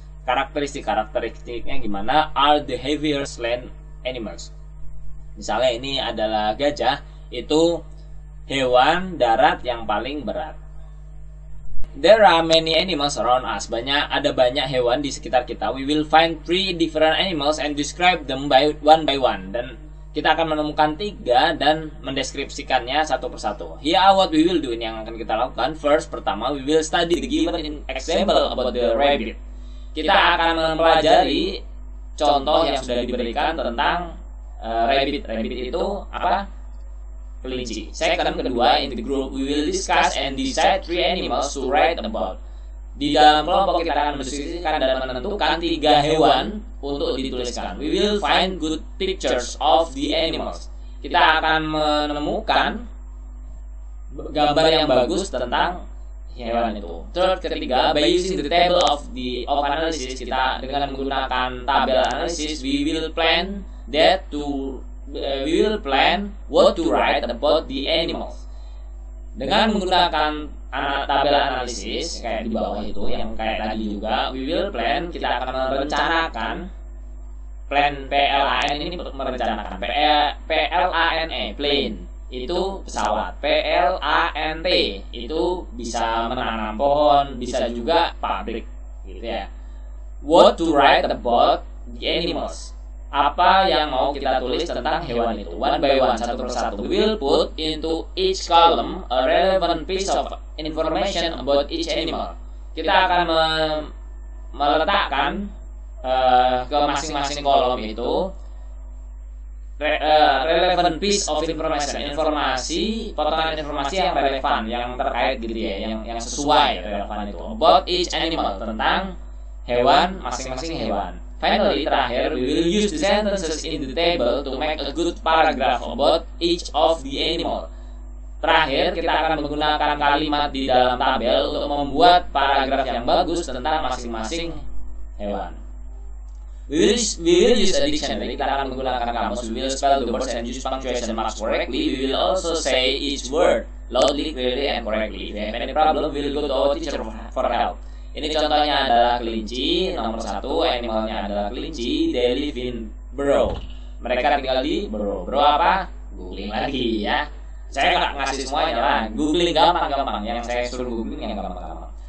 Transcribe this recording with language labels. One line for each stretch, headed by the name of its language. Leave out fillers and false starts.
Indonesian: Karakteristiknya gimana?
English: Are the heaviest land animals.
Indonesian: Misalnya ini adalah gajah, itu hewan darat yang paling berat.
English: There are many animals around us.
Indonesian: Ada banyak hewan di sekitar kita.
English: We will find 3 different animals and describe them one by one.
Indonesian: Dan kita akan menemukan 3 dan mendeskripsikannya satu persatu.
English: Here are what we will do.
Indonesian: Ini yang akan kita lakukan.
English: First,
Indonesian: pertama,
English: we will study the given example about the rabbit.
Indonesian: Kita akan mempelajari contoh yang sudah diberikan tentang rabbit. Rabbit itu apa? Kelinci.
English: Second,
Indonesian: kedua,
English: in the group we will discuss and decide 3 animals to write about.
Indonesian: Di dalam kelompok kita akan mendiskusikan dan menentukan 3 hewan untuk dituliskan.
English: We will find good pictures of the animals.
Indonesian: Kita akan menemukan gambar yang bagus tentang hewan itu.
English: Third,
Indonesian: ketiga,
English: by using the table of analysis,
Indonesian: kita dengan menggunakan tabel analisis,
English: we will plan what to write about the animals.
Indonesian: Dengan menggunakan tabel analisis kayak di bawah itu yang kayak tadi juga,
English: we will plan,
Indonesian: kita akan merencanakan. Plan, PLAN ini merencanakan. PLANE, plane, itu pesawat. PLANT itu bisa menanam pohon, bisa juga pabrik gitu ya.
English: What to write about the animals.
Indonesian: Apa yang mau kita tulis tentang hewan itu.
English: One by one,
Indonesian: satu persatu.
English: We will put into each column a relevant piece of information about each animal.
Indonesian: Kita akan meletakkan ke masing-masing kolom itu
English: relevant piece of information,
Indonesian: potongan informasi yang relevan, yang terkait gitu ya, yang sesuai relevan itu.
English: About each animal,
Indonesian: tentang hewan, masing-masing hewan.
English: Finally,
Indonesian: terakhir,
English: we will use the sentences in the table to make a good paragraph about each of the animal.
Indonesian: Terakhir, kita akan menggunakan kalimat di dalam tabel untuk membuat paragraf yang bagus tentang masing-masing hewan.
English: We will use a dictionary.
Indonesian: Kita akan menggunakan kamus.
English: We will spell the words and use punctuation marks correctly. We will also say each word loudly, clearly, and correctly. If we have any problem, we will go to our teacher for help.
Indonesian: Ini contohnya adalah kelinci. Nomor 1, animalnya adalah kelinci.
English: They live in burrow.
Indonesian: Mereka tinggal di burrow. Burrow apa? Googling lagi ya. Saya nggak ngasih semuanya lah. Googling gampang-gampang. Yang saya suruh googling yang gampang-gampang.